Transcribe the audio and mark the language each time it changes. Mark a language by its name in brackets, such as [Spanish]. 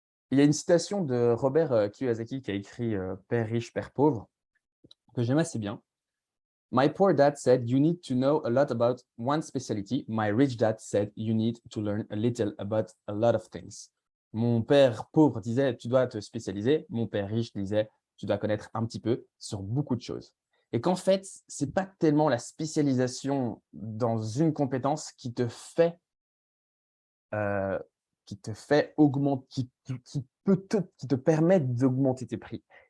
[French] Il y a une citation de Robert Kiyosaki qui a écrit Père riche, Père pauvre, que j'aime assez bien. [English] My poor dad said you need to know a lot about one specialty. My rich dad said you need to learn a little about a lot of things. [French] Mon père pauvre disait tu dois te spécialiser. Mon père riche disait tu dois connaître un petit peu sur beaucoup de choses. Et qu'en fait, ce n'est pas tellement la spécialisation dans une compétence euh, qui te fait augmenter, qui te permet d'augmenter tes prix.